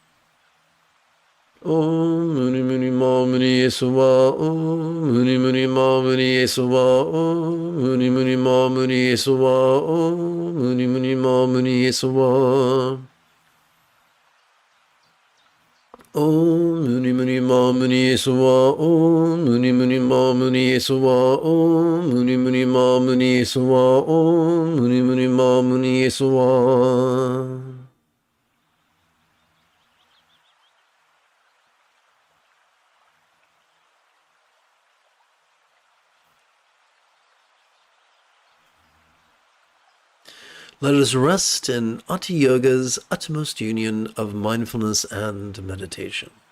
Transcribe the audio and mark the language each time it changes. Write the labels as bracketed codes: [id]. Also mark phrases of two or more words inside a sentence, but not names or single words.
[sa] Om Muni Muni Ma Muni Yeswa Om Muni Muni Ma Muni Yeswa Om Muni Muni Ma Muni Yeswa Om Muni Muni Ma Muni Yeswa Om Muni Muni Ma Muni Yeswa Om Muni Muni Ma Muni Yeswa Om Muni Muni Ma Muni Yeswa Om Muni Muni Ma Muni Yeswa [en] Let us rest in Ati Yoga's utmost union of mindfulness and meditation.